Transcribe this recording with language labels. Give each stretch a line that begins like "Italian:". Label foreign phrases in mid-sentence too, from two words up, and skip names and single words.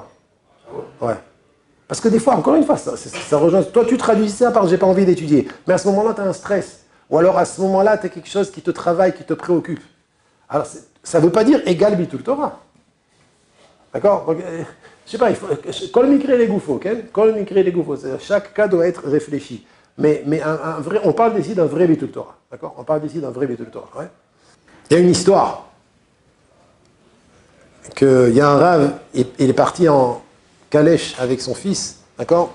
French: Ouais. Parce que des fois, encore une fois, ça rejoint... Toi, tu traduis ça par « j'ai pas envie d'étudier ». Mais à ce moment-là, tu as un stress. Ou alors, à ce moment-là, tu as quelque chose qui te travaille, qui te préoccupe. Alors, ça ne veut pas dire « égal
Hebrew: ביטול תורה ».
French: D'accord? Donc, je sais pas, il faut...
Hebrew: כל מקרה לגופו, ok? כל מקרה לגופו.
French: Chaque cas doit être réfléchi. Mais un vrai... On parle ici d'un vrai
Hebrew: ביטול תורה.
French: D'accord? On parle ici d'un vrai
Hebrew: ביטול תורה.
French: Ouais? Il y a une histoire. Il y a un rave, il est parti en calèche avec son fils, d'accord?